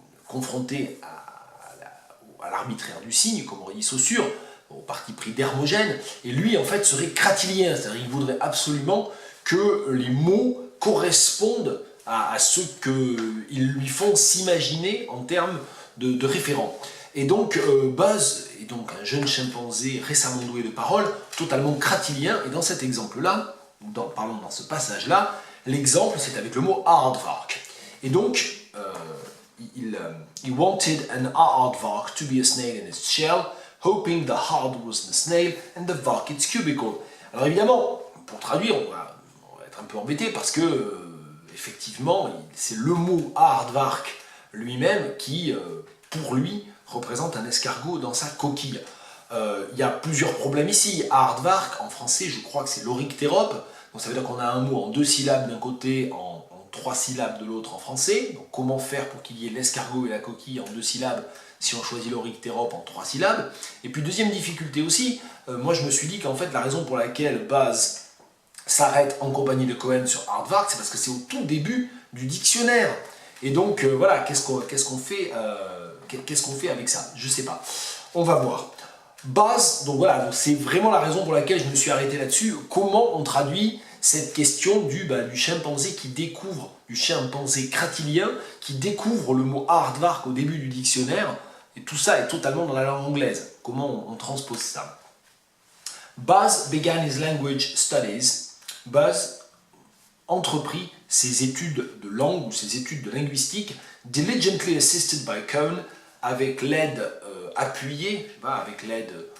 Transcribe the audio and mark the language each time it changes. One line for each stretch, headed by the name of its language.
French: confronté à l'arbitraire du signe, comme aurait dit Saussure, au parti pris d'Hermogène, et lui en fait serait cratylien, c'est-à-dire qu'il voudrait absolument que les mots correspondent à ce qu'ils lui font s'imaginer en termes de référents. Et donc Buzz est donc un jeune chimpanzé récemment doué de parole, totalement cratylien, et dans cet exemple-là, parlons dans ce passage-là, l'exemple c'est avec le mot aardvark. Et donc,
English: he wanted an aardvark to be a snail in its shell, hoping the hard was the snail and the vark its cubicle.
French: Alors évidemment, pour traduire, on va être un peu embêté parce que, effectivement, c'est le mot aardvark lui-même qui, pour lui, représente un escargot dans sa coquille. Il y a plusieurs problèmes ici. Aardvark, en français, je crois que c'est l'Oryctérope. Donc ça veut dire qu'on a un mot en 2 syllabes d'un côté, en 3 syllabes de l'autre en français. Donc comment faire pour qu'il y ait l'escargot et la coquille en 2 syllabes si on choisit l'Oryctérope en 3 syllabes. Et puis deuxième difficulté aussi, moi je me suis dit qu'en fait la raison pour laquelle Buzz s'arrête en compagnie de Cohen sur aardvark, c'est parce que c'est au tout début du dictionnaire. Et donc voilà, qu'est-ce qu'on fait avec ça? Je sais pas. On va voir. Buzz, donc voilà, c'est vraiment la raison pour laquelle je me suis arrêté là-dessus. Comment on traduit cette question du chimpanzé qui découvre, du chimpanzé cratylien qui découvre le mot aardvark au début du dictionnaire, et tout ça est totalement dans la langue anglaise. Comment on transpose ça?
English: Buzz began his language studies.
French: Buzz entreprit ses études de langue ou ses études de linguistique,
English: diligently assisted by Cohen,
French: avec l'aide appuyée, avec l'aide,